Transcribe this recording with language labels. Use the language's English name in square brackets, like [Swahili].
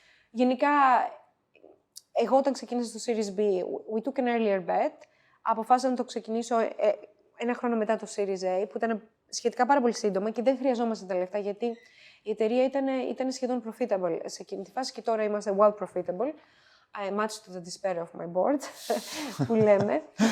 [Greek] Γενικά, εγώ όταν ξεκίνησα στο Series B, [English] we took an earlier bet. [Greek] Αποφάσισα να το ξεκινήσω ένα χρόνο μετά το Series A, που ήταν σχετικά πάρα πολύ σύντομα και δεν χρειαζόμαστε τα λεφτά, γιατί η εταιρεία ήταν σχεδόν profitable σε εκείνη τη φάση και τώρα είμαστε [English] well profitable. Much to the despair of my board, [Greek] που λέμε.